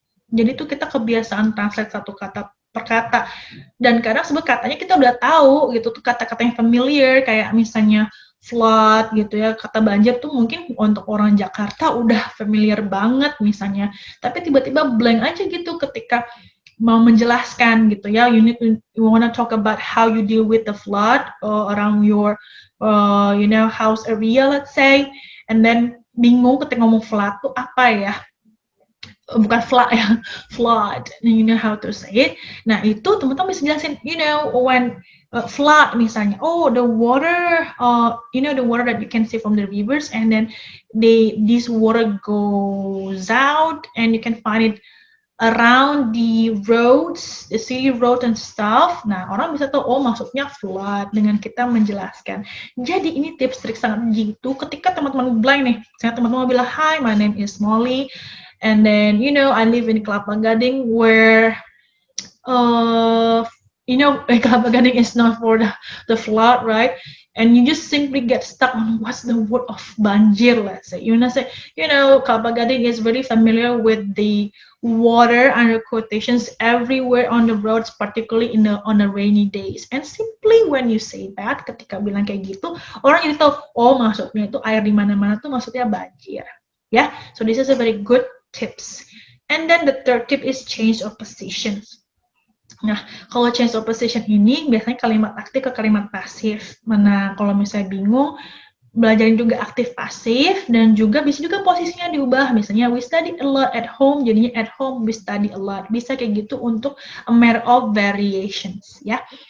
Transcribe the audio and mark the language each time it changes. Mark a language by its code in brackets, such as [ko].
[id] Jadi tuh kita kebiasaan translate satu kata per kata, dan kadang sebut katanya kita udah tahu gitu tuh kata-kata yang familiar, kayak misalnya flood gitu ya, kata banjir tuh mungkin untuk orang Jakarta udah familiar banget misalnya, tapi tiba-tiba blank aja gitu ketika mau menjelaskan gitu ya. [en] You wanna talk about how you deal with the flood around your house area, let's say, and then [id] bingung ketika ngomong flood tuh apa ya, bukan flood ya, flood, [en] you know how to say it. [id] Nah itu teman-teman bisa jelasin, [en] when flood misalnya, the water, the water that you can see from the rivers, and then this water goes out and you can find it around the roads, the city road and stuff. [id] Nah, orang bisa tahu, maksudnya flood dengan kita menjelaskan. Jadi ini tips trik sangat jitu ketika teman-teman blank nih. Misalnya teman-teman bilang, [en] hi, my name is Molly, and then, I live in Kelapa Gading where, Kelapa Gading is known for the flood, right? And you just simply get stuck on what's the word of banjir, let's say. Kelapa Gading is very familiar with the water under quotations everywhere on the roads, particularly on the rainy days. And simply when you say that, [id] ketika bilang kayak gitu, orang jadi tahu, maksudnya itu air di mana-mana tuh maksudnya banjir. [en] Yeah, so this is a very good tips. And then the third tip is change of positions. [id] Nah, kalau change of position ini biasanya kalimat aktif ke kalimat pasif. Mana kalau misalnya bingung, belajarin juga aktif pasif, dan juga bisa juga posisinya diubah. [en] Misalnya we study a lot at home, jadinya at home we study a lot. [id] Bisa kayak gitu untuk [en] a matter of variations [id] ya.